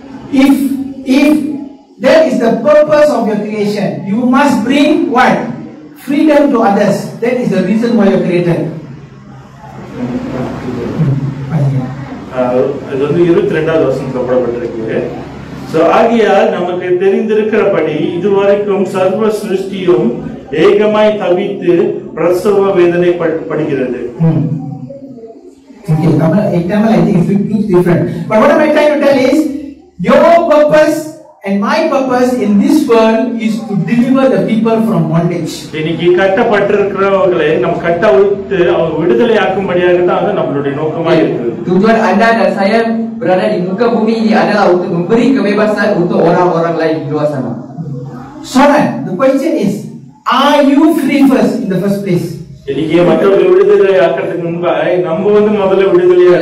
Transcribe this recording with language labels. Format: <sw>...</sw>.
<en>If that is the purpose of your creation, you must bring what? Freedom to others. That is the reason why you are created.</en> <ta>அது வந்து 22வது வசனத்துல போடப்பட்டிருக்கு. So ஆகியால் நமக்கு தெரிந்திருக்கிறபடி இதுவரைக்கும் சர்வ சிருஷ்டியும் ஏகமாய் தவித்து பிரசவ வேதனை படுகிறது.</ta> <en>Okay, Tamil, I think it looks different. But what am I trying to tell is, your purpose and my purpose in this world is to deliver the people from bondage.</en> <ta>இன்னைக்கு கட்டப்பட்டிருக்கிறவர்களை நம்ம கட்ட விட்டு அவங்க விடுதலை ஆக்கும்படியாக தான் அது நம்மளுடைய நோக்கமா இருக்குது.</ta> <ms>Tujuan anda dan saya berada di muka bumi ini adalah untuk memberi kebebasan untuk orang-orang lain di luar sana.</ms> <en>So the question is, are you free first in the first place?</en> <ta>இன்னைக்கு மற்றவர்கள் விடுதலை ஆக்கிறதுக்கு முன்பாக நம்ம வந்து முதல்ல விடுதலையா</ta>